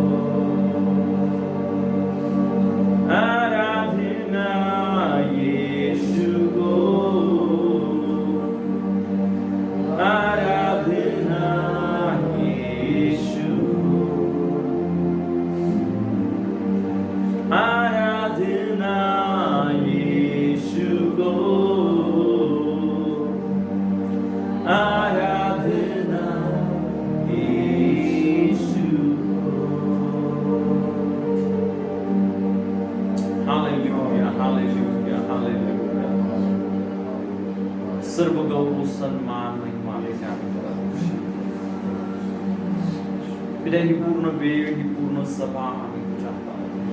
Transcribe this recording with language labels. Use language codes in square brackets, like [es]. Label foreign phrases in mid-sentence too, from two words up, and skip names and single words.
[hi] आराधना यीशुको, आराधना यीशुको, आराधना यीशुको, आराधना यीशुको. हालेलुया, हालेलुया, हालेलुया. [mr] सर्व गौरव सन्मान महिमा पिता, ही पूर्ण वेळ, ही पूर्ण सभा आम्ही तुझ्या हातात.